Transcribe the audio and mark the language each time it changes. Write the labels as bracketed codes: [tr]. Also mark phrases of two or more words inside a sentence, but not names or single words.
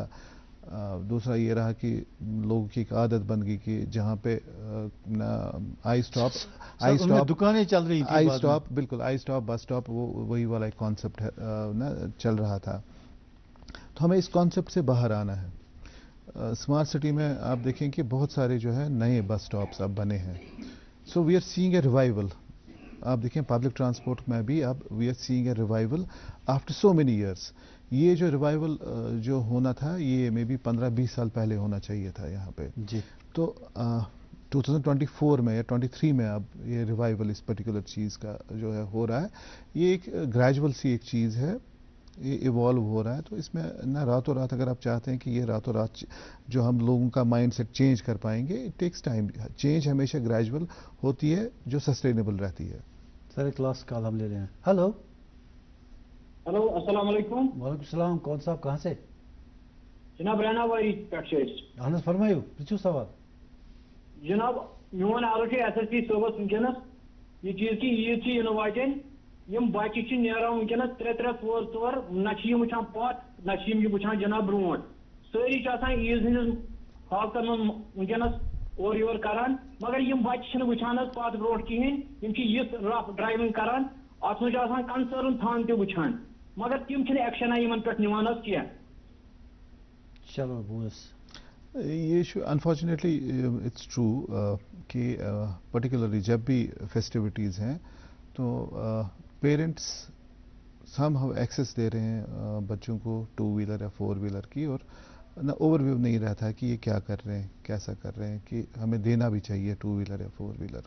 [ur] دوسرا یہ رہا کہ لوگوں کی ایک عادت بن گئی کہ جہاں پہ آئی اسٹاپ دکانیں چل رہی تھیں, آئی اسٹاپ, بالکل آئی اسٹاپ [en] bus stop, [ur] وہی والا ایک کانسیپٹ چل رہا تھا. تو ہمیں اس کانسیپٹ سے باہر آنا ہے. [en] smart city [ur] میں آپ دیکھیں کہ بہت سارے جو ہے نئے [en] bus stops [ur] اب بنے ہیں. [en] so we are seeing a revival [ur] آپ دیکھیں [en] public transport [ur] میں بھی اب [en] we are seeing a revival after so many years. [ur] یہ جو ریوائول جو ہونا تھا یہ [en] may be [ur] 15-20 سال پہلے ہونا چاہیے تھا یہاں پہ. جی تو 2024 میں یا 23 میں اب یہ ریوائول اس پرٹیکولر چیز کا جو ہے ہو رہا ہے. یہ ایک گریجول سی ایک چیز ہے, یہ ایوالو ہو رہا ہے. تو اس میں نہ راتوں رات اگر آپ چاہتے ہیں کہ یہ راتوں رات جو ہم لوگوں کا [en] mind set change [ur] کر پائیں گے, [en] it takes time. [ur] چینج ہمیشہ گریجول ہوتی ہے جو سسٹینیبل رہتی ہے. سر کلاس کال ہم لے رہے ہیں. ہلو ہلو السلام علیکم. وعلیکم السلام. کون صاحب کہاں سے؟ جناب رینا واری پیٹ سے. [ks] اہن حظ فرمائیو پرچھو سوال. جناب میون عرض ہے ایس ایس پی صوبس ونکس یہ چیز کہ عید سے ین واتن یم بچہ نیران ونکس 3-4 نہ وچان پت نہ وچان جناب برونٹ. ساری عید ہندس حالتن ونکس اور یور کران مگر یم بچہ وچان پت برونٹ کہین یت [en] rough driving [ks] کران ات مجھ کنسرن تھان تہ وچان مگر تم ایکشن یمن پہ نوان کی. چلو بوس [ur] یہ [en] unfortunately it's true [ur] کہ پرٹیکولرلی جب بھی فیسٹیوٹیز ہیں تو پیرنٹس [en] somehow access [ur] دے رہے ہیں بچوں کو 2 ویلر یا 4 ویلر کی, اور نہ [en] overview [ur] نہیں رہتا کہ یہ کیا کر رہے ہیں کیسا کر رہے ہیں, کہ ہمیں دینا بھی چاہیے 2 ویلر یا 4 ویلر.